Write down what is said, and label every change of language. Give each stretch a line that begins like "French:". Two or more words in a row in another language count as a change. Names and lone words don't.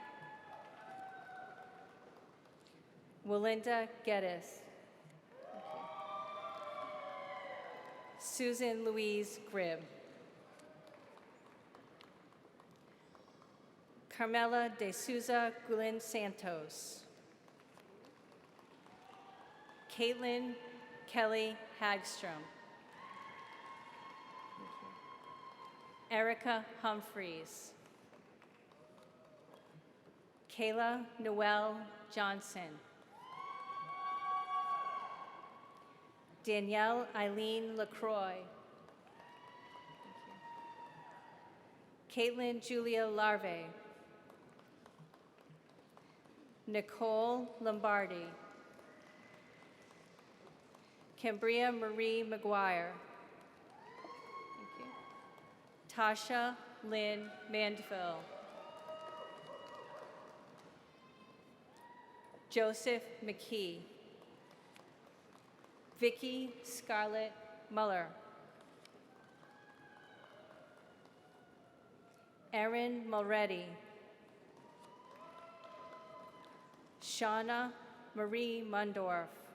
English: Walinda Geddes. Susan Louise Grimm. Carmela de Souza Gulin Santos. Caitlin Kelly Hagstrom. Erica Humphreys. Kayla Noel Johnson. Danielle Eileen LaCroix. Caitlin Julia Larve. Nicole Lombardi. Cambria Marie McGuire. Thank you. Tasha Lynn Mandeville. Joseph McKee. Vicky Scarlett Muller. Erin Mulready. Shauna Marie Mundorf.